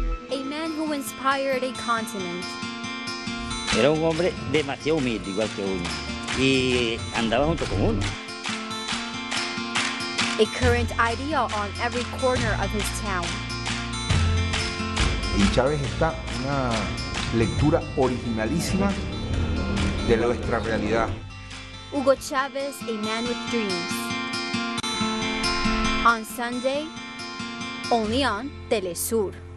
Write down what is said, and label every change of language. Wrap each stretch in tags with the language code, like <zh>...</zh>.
<en>A man who inspired a continent.</en> <es>Era un hombre demasiado humilde, igual que uno, y andaba junto con uno.</es> <en>A current idea on every corner of his town.</en> <es>En Chávez está una lectura originalísima de nuestra realidad.</es> <en>Hugo Chavez, a man with dreams. On Sunday, only on TeleSUR.</en>